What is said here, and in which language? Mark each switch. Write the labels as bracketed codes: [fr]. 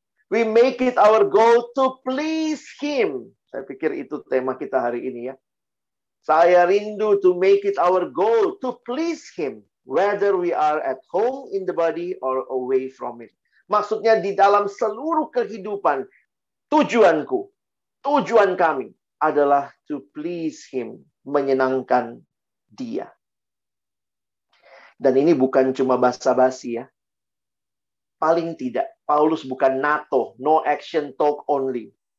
[en] We make it our goal to please Him. [id] Saya pikir itu tema kita hari ini ya. Saya rindu [en] to make it our goal to please Him. Whether we are at home in the body or away from it. [id] Maksudnya di dalam seluruh kehidupan, tujuan kami adalah [en] to please Him. [id] Menyenangkan Dia. Dan ini bukan cuma basa-basi ya. Paling tidak, Paulus bukan NATO, [en] no action talk only.